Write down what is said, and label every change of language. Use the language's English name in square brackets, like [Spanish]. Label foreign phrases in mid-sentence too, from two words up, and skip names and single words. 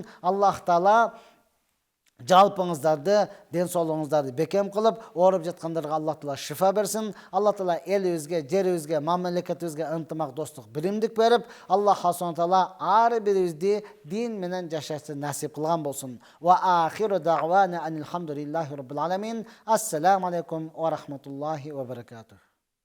[Arabic] الله تعالى [Kyrgyz] жалпыңыздарды, ден соолугуңуздарды бекем кылып, ооруп жаткандарга [Arabic] الله تعالى [Kyrgyz] шифа берсин. [Arabic] الله تعالى [Kyrgyz] элибизге, жерибизге, мамлекетибизге ынтымак, достук, биримдик берип, [Arabic] الله سبحانه تعالى [Kyrgyz] ар бирибизди дин менен жашашты насип кылган болсун. [Arabic] وآخر دعوانا أن الحمد لله رب العالمين. السلام عليكم ورحمة الله وبركاته.